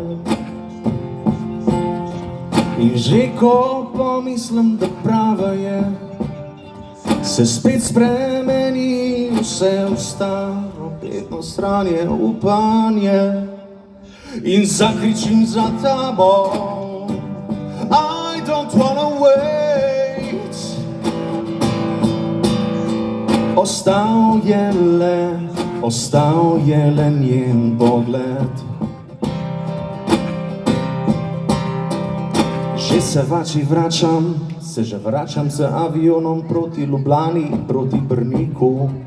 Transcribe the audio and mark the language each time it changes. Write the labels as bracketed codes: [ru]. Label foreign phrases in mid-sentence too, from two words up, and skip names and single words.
[sl] In že ko pomislim, da prava je, se spet spremeni vse v staro, bedno stranje upanje. In zakričim za tabo, [en] I don't wanna wait. [sl] Ostal je le njen pogled. Že vračam z avionom proti Ljubljani, proti Brniku.